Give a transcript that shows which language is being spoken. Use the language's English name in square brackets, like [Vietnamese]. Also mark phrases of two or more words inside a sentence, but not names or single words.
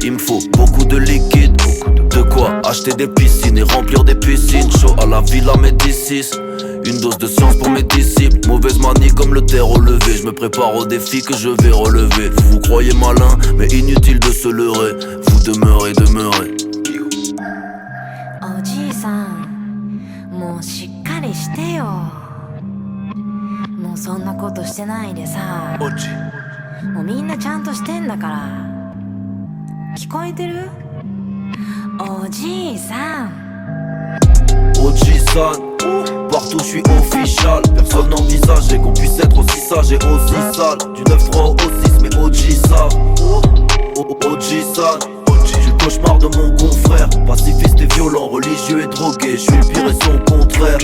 [French] Il me faut beaucoup de liquide. De quoi acheter des piscines et remplir des piscines. Chaud à la Villa Médicis. Une dose de science pour mes disciples. Mauvaise manie comme le terre au lever. Je me prépare au défi que je vais relever. Vous vous croyez malin, mais inutile de se leurrer. Vous demeurez. [Japanese] おじいさん、もうしっかりしてよ。もうそんなことしてないでさ。もうみんなちゃんとしてんだから。聞こえてる？おじいさん。 [French] Oji-san, partout je suis official. Personne n'envisageait qu'on puisse être aussi sage et aussi sale. Du 9-3 au 6 mais OG savent. Oji-san, je suis le cauchemar de mon confrère. Pacifiste et violent, religieux et drogué. Je suis le pire et son contraire.